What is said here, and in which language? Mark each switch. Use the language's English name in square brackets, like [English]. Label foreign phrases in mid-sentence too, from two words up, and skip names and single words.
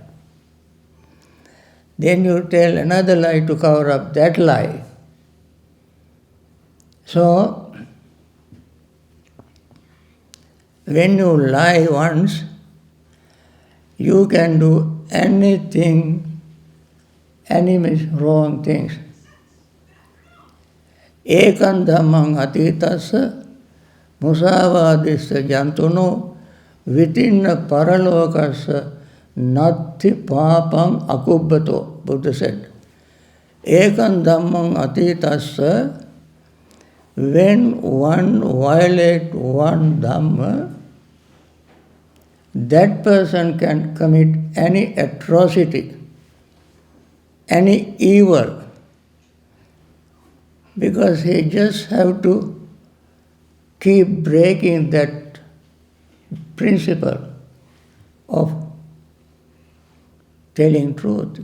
[English] Then you tell another lie to cover up that lie. So, when you lie once, you can do anything, any wrong things. [Pali] Ekam dhammam atitasya musavadisya jantuno vitinna paralokasya natti papam akubbato, [English] Buddha said. [Pali] Ekam dhammam atitasya, [English] when one violates one Dhamma, that person can commit any atrocity, any evil, because he just have to keep breaking that principle of telling truth.